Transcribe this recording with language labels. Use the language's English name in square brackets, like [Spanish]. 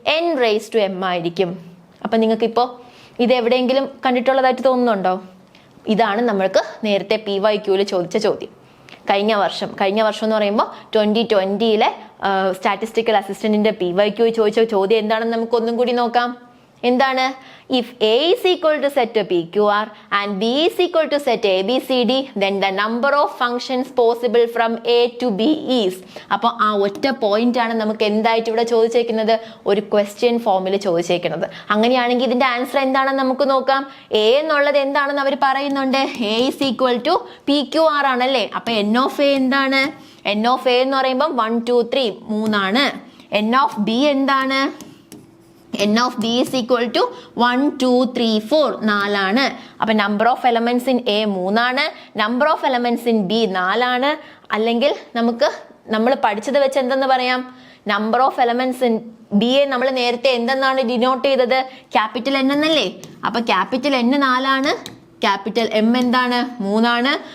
[Malayalam] n raise to m ആയിരിക്കും. അപ്പൊ നിങ്ങൾക്ക് ഇപ്പോൾ ഇത് എവിടെയെങ്കിലും കണ്ടിട്ടുള്ളതായിട്ട് തോന്നുന്നുണ്ടോ? ഇതാണ് നമ്മൾക്ക് നേരത്തെ PYQയിൽ ചോദിച്ച ചോദ്യം. കഴിഞ്ഞ വർഷം എന്ന് പറയുമ്പോൾ 2020 സ്റ്റാറ്റിസ്റ്റിക്കൽ അസിസ്റ്റന്റിന്റെ PYQ ചോദിച്ച ചോദ്യം എന്താണെന്ന് നമുക്ക് ഒന്നും കൂടി നോക്കാം. എന്താണ്? [English] If A is equal to set PQR and B is equal to set ABCD, then the number of functions possible from A to B is. [Malayalam] അപ്പോൾ ആ ഒറ്റ പോയിന്റ് ആണ് നമുക്ക് എന്തായിട്ട് ഇവിടെ ചോദിച്ചേക്കുന്നത്? ഒരു ക്വസ്റ്റ്യൻ ഫോമിൽ ചോദിച്ചേക്കുന്നത്. അങ്ങനെയാണെങ്കിൽ ഇതിന്റെ ആൻസർ എന്താണെന്ന് നമുക്ക് നോക്കാം. എ എന്നുള്ളത് എന്താണെന്ന് അവർ പറയുന്നുണ്ട്. A is equal to PQR ആണല്ലേ. അപ്പൊ n ഓഫ് എ എന്താണ്? n ഓഫ് എ എന്ന് പറയുമ്പോൾ 1 2 3 3 ആണ്. n ഓഫ് ബി എന്താണ്? [English] n of b is equal to 1 2 3 4 4 ആണ്. [Malayalam] അപ്പൊ number of elements in A 3 ആണ്, number of elements in B 4 ആണ്. അല്ലെങ്കിൽ നമ്മൾ പഠിച്ചത് വെച്ച് എന്തെന്ന് പറയാം? Number of elements in B A നമ്മൾ നേരത്തെ എന്തെന്നാണ് ഡിനോട്ട് ചെയ്തത്? ക്യാപിറ്റൽ N എന്നല്ലേ. അപ്പൊ ക്യാപിറ്റൽ N 4 ആണ്, ക്യാപിറ്റൽ M എന്താണ്? 3 ആണ്.